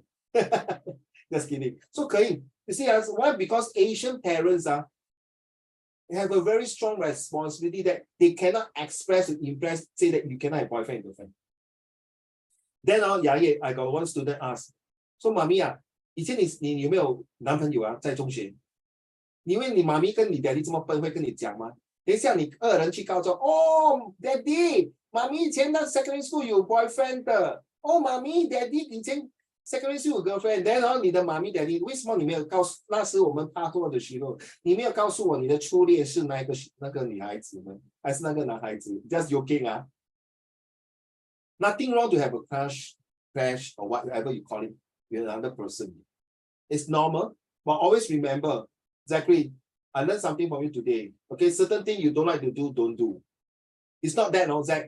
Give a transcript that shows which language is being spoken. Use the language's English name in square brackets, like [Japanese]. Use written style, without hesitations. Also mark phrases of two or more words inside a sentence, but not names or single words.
[English] Just kidding. So Karin, you see, why? Because Asian parents have a very strong responsibility that they cannot express or impress, say that you cannot have boyfriend and girlfriend. Then I got one student ask, so [Chinese] 妈咪啊，以前你有没有男朋友啊？在中学，因为你妈咪跟你 daddy 这么笨，会跟你讲吗？等一下你二人去告状，哦 ，daddy， 妈咪以前在 [English] secondary school [Chinese] 有 boyfriend 的，哦，妈咪 daddy 以前 [English] secondary school [Chinese] 有 girlfriend， 然后你的妈咪 daddy 为什么你没有告诉？那时我们拍拖的时候，你没有告诉我你的初恋是那个女孩子呢，还是那个男孩子 ？ [English] Just joking [Chinese] 啊。 [English] Nothing wrong to have a crush, or whatever you call it with another person. It's normal, but always remember, Zachary, I learned something from you today. Okay, certain things you don't like to do, don't do. It's not that, no, Zach.